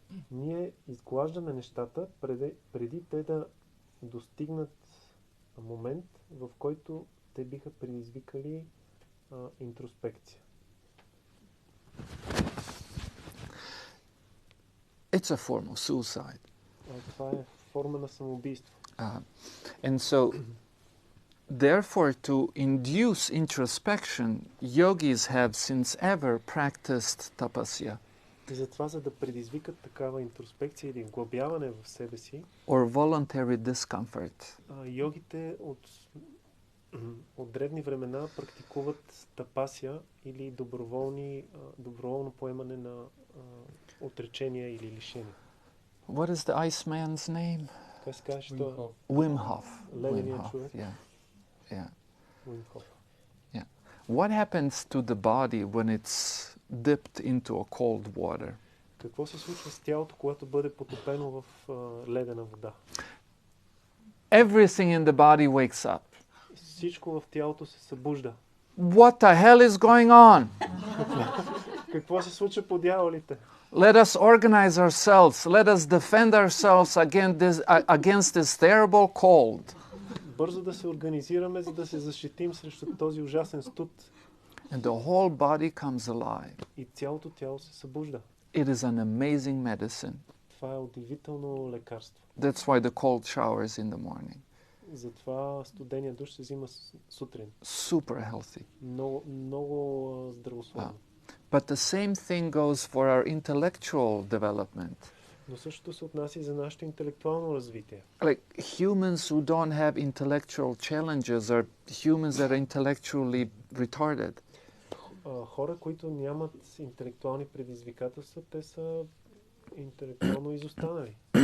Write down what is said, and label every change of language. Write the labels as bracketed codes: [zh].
[bg] Ние изглаждаме нещата преди те да достигнат момент, в който те биха предизвикали интроспекция. [en] It's a form of suicide. [bg] Това е форма на самоубийство. [en] And so, therefore, to induce introspection, yogis have since ever practiced tapasya. [bg] И затова, за да предизвикат такава интроспекция или вглъбяване в себе си, [en] or voluntary discomfort. [bg] Йогите от древни времена практикуват тапасия или доброволно поемане на отречения или лишения. [en] What is the Iceman's name? [bg] Как се казва, що? [en] Wim Hof. [bg] Ледения човек. [en] Yeah. Wim Hof. Yeah. What happens to the body when it's dipped into a cold water? [bg] Какво се случва с тялото, когато бъде потопено в ледена вода? [en] Everything in the body wakes up. [bg] Всичко в тялото се събужда. [en] What the hell is going on? [bg] Какво се случва по дяволите? [en] Let us organize ourselves. Let us defend ourselves against this terrible cold. [bg] Бързо да се организираме, за да се защитим срещу този ужасен студ. [en] And the whole body comes alive. [bg] И цялото тяло се събужда. [en] It is an amazing medicine. [bg] Това е удивително лекарство. [en] That's why the cold showers in the morning. [bg] Затова студения душ се взима сутрин. [en] Super healthy. [bg] Много здравословно. [en] But the same thing goes for our intellectual development. [bg] Но същото се отнася и за нашето интелектуално развитие. [en] Like humans who don't have intellectual challenges are humans that are intellectually retarded. [bg] Хора, които нямат интелектуални предизвикателства, те са интелектуално изостанали.